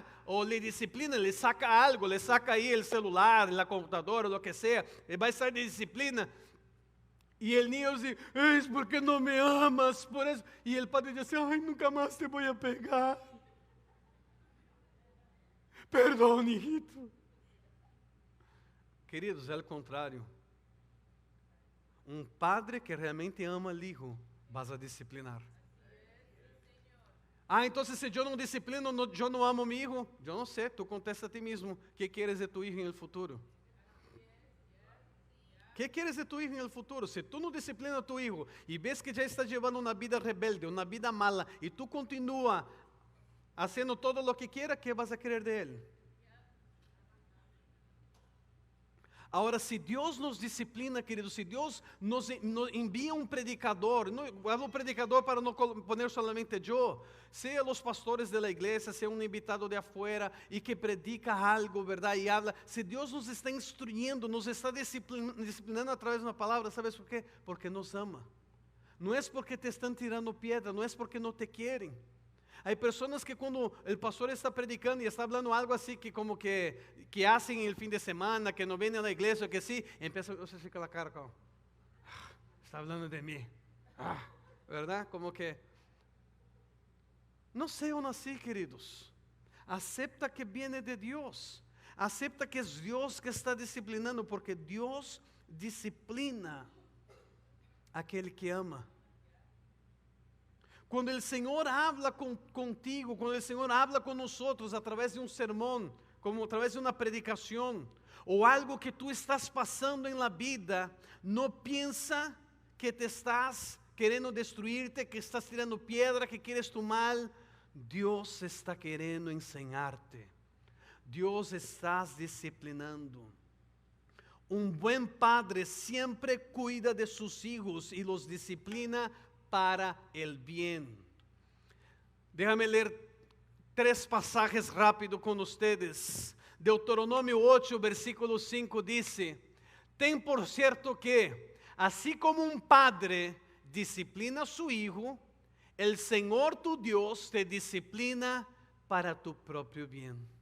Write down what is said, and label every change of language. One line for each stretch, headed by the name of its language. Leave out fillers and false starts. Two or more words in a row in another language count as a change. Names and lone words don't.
Spanish: O le disciplina, le saca algo, le saca ahí el celular, la computadora, lo que sea, va a estar de disciplina. Y el niño dice, es porque no me amas, por eso. Y el padre dice, ay, nunca más te voy a pegar. Perdón, hijito.
Portuguese: Queridos, é ao contrário. Um padre que realmente ama o hijo,
Spanish: vas a disciplinar.
Portuguese: Ah, então se eu não disciplino, eu não amo meu hijo. Eu não sei, tu contesta a ti mesmo. O que queres de
Spanish: tu hijo
Portuguese: no futuro? O que queres de
Spanish: tu hijo
Portuguese: no futuro? Se tu não disciplina
Spanish: tu hijo
Portuguese: e ves que já está levando uma vida rebelde, uma vida mala, e tu continua fazendo todo o que
Spanish: quiera, ¿qué vas a querer de
Portuguese: ele? Agora, se Deus nos disciplina, queridos, se Deus nos envia um predicador, não
Spanish: hablo predicador
Portuguese: para não
Spanish: poner solamente
Portuguese: eu, seja os pastores da igreja, seja um
Spanish: invitado de afuera
Portuguese: e que predica algo, verdade, e habla, se Deus nos
Spanish: está instruyendo,
Portuguese: nos está disciplinando através de uma palavra, ¿sabes por quê? Porque nos ama. Não é porque te estão tirando pedra, não é porque não te querem. Há pessoas que quando o pastor está predicando e está falando algo assim que como que
Spanish: hacen el
Portuguese: fim de semana, que não vêm na igreja, que sim, empieza, você fica a cara como, está falando de mim, verdade? Como que, não sejam assim, queridos.
Spanish: Acepta que viene de Deus.
Portuguese: Acepta que é Deus que está disciplinando, porque Deus disciplina aquele que ama. Quando o Senhor habla contigo, quando o Senhor habla com nós através de um sermão, como através de uma predicação, ou algo que tu estás passando em
Spanish: la vida,
Portuguese: não pensa que te estás querendo destruir-te, que estás tirando pedra, que queres tu mal. Deus está querendo ensinar-te. Deus está disciplinando. Um bom padre sempre cuida de seus filhos e
Spanish: los disciplina para el bien. Déjame ler 3 pasajes rápido con ustedes. Deuteronomio 8, versículo 5 dice, ten por cierto que, así como un padre disciplina a su hijo, el Señor tu Dios te disciplina para tu propio bien.